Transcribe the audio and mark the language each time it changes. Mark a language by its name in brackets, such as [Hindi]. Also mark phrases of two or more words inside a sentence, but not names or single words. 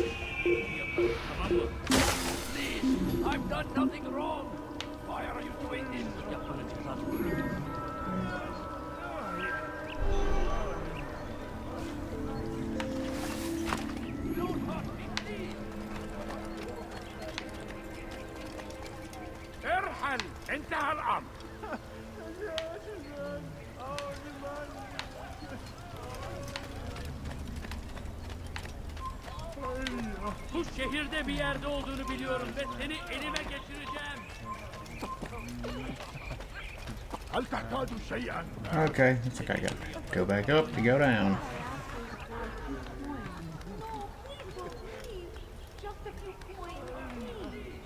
[English] Please, I've done nothing wrong. Why are you doing this? Don't hurt me, please. [Arabic] ارحل، انتهى الأمر. [Turkish] Bu şehirde bir yerde olduğunu biliyorum ve seni elime geçireceğim. [Arabic] هل تحتاج شيئا؟ [English] Okay, looks like I gotta go back up to go down. Just a few points, please.